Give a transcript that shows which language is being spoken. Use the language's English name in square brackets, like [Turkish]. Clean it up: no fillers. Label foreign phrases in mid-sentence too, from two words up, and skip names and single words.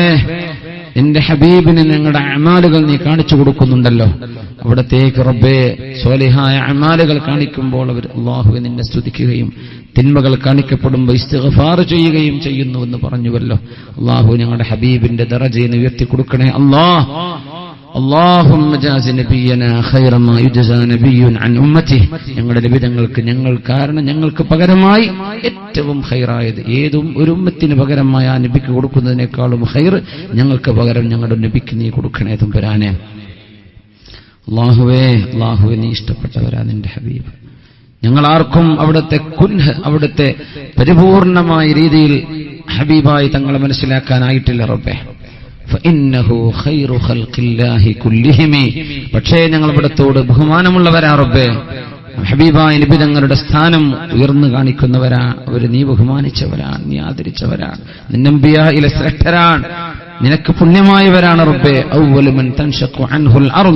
[Malayalam] നിന്റെ ഹബീബിന് ഞങ്ങളുടെ അമാലുകൾ നീ കാണിച്ചു കൊടുക്കുന്നുണ്ടല്ലോ, അവിടത്തേക്ക് റബ്ബേ സ്വാലിഹായ അമാലുകൾ കാണിക്കുമ്പോൾ അവർ അല്ലാഹുവേ നിന്നെ സ്തുതിക്കുകയും തിന്മകൾ കാണിക്കപ്പെടുമ്പോൾ ഇസ്തിഗ്ഫാർ ചെയ്യുകയും ചെയ്യുന്നുവെന്ന് പറഞ്ഞുവല്ലോ. അല്ലാഹു, ഞങ്ങളുടെ ഹബീബിന്റെ ദറജയെ ഉയർത്തി കൊടുക്കണേ അല്ലാഹ്. [Arabic] اللهم جاز نبينا خير ما يجزى نبي عن امته. [Malayalam] ഞങ്ങളുടെ നബിതങ്ങൾക്ക് ഞങ്ങൾക്ക് പകരമായി ഏറ്റവും ഖൈറായത് ഏതും ഒരു ഉമ്മത്തിന് പകരമായി ആ നബിക്ക് കൊടുക്കുന്നതിനേക്കാളും ഖൈർ ഞങ്ങൾക്ക് പകരം ഞങ്ങളുടെ നബിക്ക് നീ കൊടുക്കണേ തമ്പുരാനെ. അല്ലാഹുവേ, നീ ഇഷ്ടപ്പെട്ടവരാ നിന്റെ ഹബീബ്. ഞങ്ങൾ ആർക്കും അവിടുത്തെ പരിപൂർണമായ രീതിയിൽ ഹബീബായി തങ്ങളെ മനസ്സിലാക്കാനായിട്ടില്ല റബ്ബേ. [Arabic] فإنه خير خلق الله كلهم. [Malayalam] പക്ഷേ ഞങ്ങൾ അവിടത്തോട് ബഹുമാനമുള്ളവരാ റബ്ബേ. ഹബീബായ നബി തങ്ങളുടെ സ്ഥാനം ഉയർന്നു കാണിക്കുന്നവരാ. അവർ നീ ബഹുമാനിച്ചവരാണ്, നീ ആദരിച്ചവരാണ്, നിന്റെ അംബിയായിലെ ശ്രേഷ്ഠരാണ്, നിനക്ക് പുണ്യമായവരാണ് റബ്ബേ. [Arabic] أول من تنشق عنه الأرض.